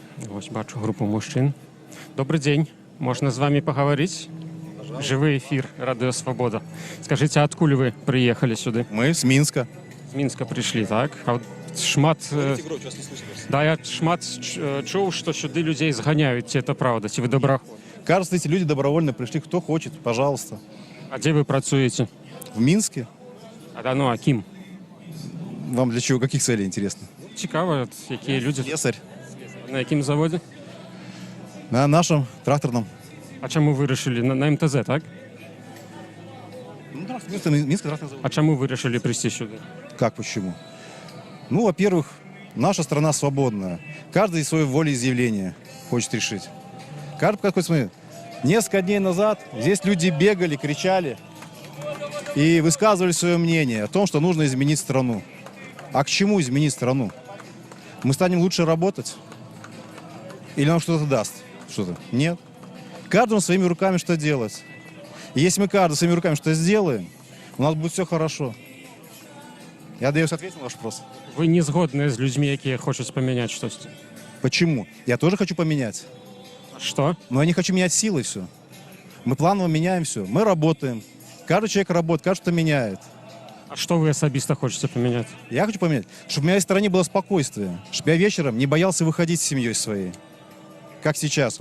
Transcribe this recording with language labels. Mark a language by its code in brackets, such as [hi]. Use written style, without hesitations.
[be] Вось бачу групу мужчын. Добрый дзень, можна з вами пагаварыць? Жывы эфір, Радыё Свабода. Скажыце, адкуль вы прыехалі сюды? [ru] Мы с Минска. [be] З Мінска прыйшлі, так? А шмат... Да, я шмат чуў, што сюды людзей зганяюць. Ці это правда? Ці вы добраахвотны? [ru] Кажется, эти люди добровольно пришли. Кто хочет, пожалуйста. [be] А дзе вы працуеце? [ru] В Минске. [be] А кім? [ru] Вам для чего? Каких целей интересно? [be] Цікава, якія людзі. [ru] Слесарь. [be] На якім заводзе? [ru] На нашем тракторном. [be] А чаму вырашылі? На МТЗ, так? [ru] Ну, Минский тракторный завод. [be] А чаму вырашылі прыйсці сюды? [ru] Как, почему? Ну, во-первых, наша страна свободная. Каждый свое волеизъявление хочет решить. Каждый какой смотрит. Несколько дней назад здесь люди бегали, кричали и высказывали свое мнение о том, что нужно изменить страну. А к чему изменить страну? Мы станем лучше работать? Или нам что-то даст? Что-то? Нет. Каждому своими руками что делать. И если мы каждый своими руками что сделаем, у нас будет все хорошо. Я надеюсь, ответил на ваш вопрос. [be] Вы не згодны з людзьмі, якія хочуць памяняць штосьці? [ru] Почему? Я тоже хочу поменять. Что? Но я не хочу менять силой все. Мы планово меняем все. Мы работаем. Каждый человек работает, каждый что меняет. [be] А что вы асабіста хочаце памяняць? [ru] Я хочу поменять, чтобы у меня в стране было спокойствие. Чтобы я вечером не боялся выходить с семьей своей. Как сейчас.